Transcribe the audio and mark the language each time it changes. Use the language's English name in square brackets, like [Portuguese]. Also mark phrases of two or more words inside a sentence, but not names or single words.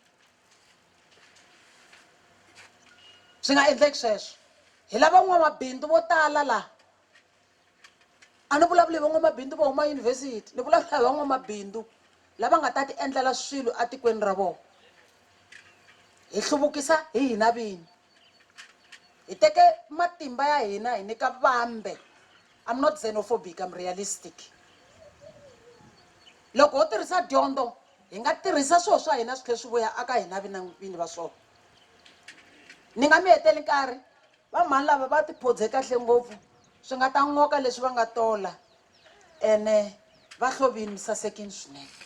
[Tsonga] swi nga endleki sweswo hi lava n'wamabindzu vo tala laha a ni vulavuli hi van'wamabindzu vo huma yunivhesiti ni vulavula hi van'wamabindzu lava nga ta ti endlela swilo atikweni ra vona hi hluvukisa hi hina vini hi teke matimba ya hina hi nyika vambe [English] I'm not xenophobic, I'm realistic [Tsonga] loko ho tirhisa dyondzo hi nga tirhisa swilo swa hina swi tlhe swi vuya aka hina vini va swona ni nga mi heteli nkarhi va mhani lava va tiphodze kahle ngopfu swi nga ta ngoka leswi va nga tola ene va hlovini mi sasekini swinene